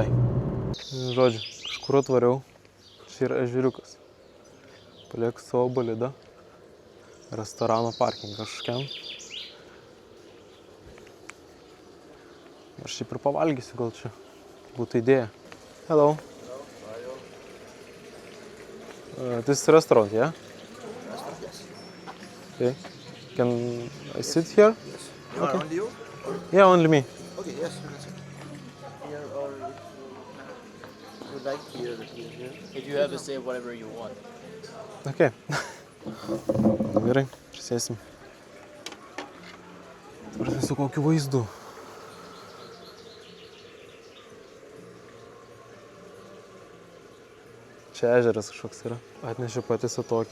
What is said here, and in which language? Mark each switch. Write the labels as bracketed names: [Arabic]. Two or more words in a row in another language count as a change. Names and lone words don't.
[Lithuanian] Žodžiu, kažkur atvariau. Čia yra ežeriukas. Palieku savo bolidą. Restorano parking kažkokiam. Aš šiaip ir pavalgysiu gal čia. Būtų idėja. [English] Hello. This is a restaurant, yeah? Restaurant, yes. Okay. Can I sit here? Yes. You want only you? Or? Yeah, only me. Okay, yes, you can sit. Here or if you would like here. If you have to say whatever you want. [Lithuanian] Okay. Gerai, prisėsim. Dabar su kokiu vaizdu. Čia ežeras kažkoks yra. Atnešiu patys tokį.